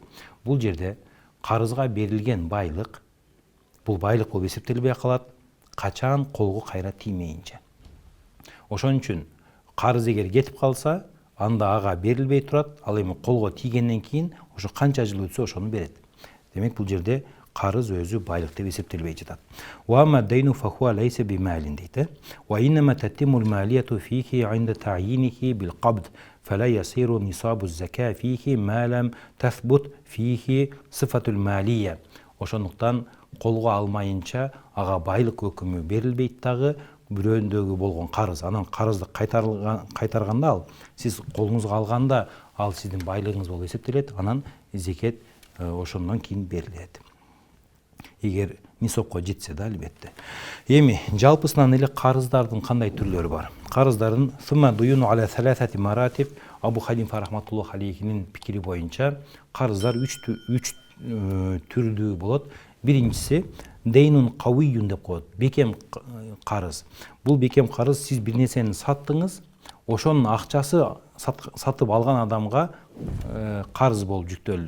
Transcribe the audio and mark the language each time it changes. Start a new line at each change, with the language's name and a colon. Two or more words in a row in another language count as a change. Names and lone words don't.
Kyrgyz: Бул жерде карызга берилген байлык, бул байлык болуп эсептелбей калат, качан колго кайра тиймейинче. Ошон үчүн карыз эгер кетип калса, анда ага берилбей турат, ал эми колго тийгенден кийин ошо канча жыл өтсө ошону берет. Демек бул жерде карыз өзү байлык деп эсептелбей жатат.
Arabic: وما الدين فهو ليس بمال дейт. وإنما تثبت المالية فيه عند تعيينه بالقبض، فلا يصير نصاب زكاة فيه ما لم تثبت فيه صفة المالية.
Kyrgyz: Ошондуктан колго алмайынча ага байлык өкүмү берилбейт дагы, бирөөндөгү болгон карыз. Анан карызды кайтарганда ал, сиз колуңузга алганда ал сиздин байлыгыңыз болуп эсептелет, анан зекет ошондон кийин берилет. Эгер нисапка жетсе да, албетте. Эми жалпысынан эле карыздардын кандай түрлөрү бар? Карыздардын
Arabic: ثم الديون على ثلاث مراتب,
Kyrgyz: Абу Ханифа
Arabic: رحمة الله عليه
Kyrgyz: пикири боюнча карыздар 3 түрдүү болот. Биринчиси
Arabic: دين قوي
Kyrgyz: деп коет, бекем карыз. Бул бекем карыз, сиз бир нерсени саттыңыз, ошонун акчасы сатып алган адамга карыз болуп жүктөлдү.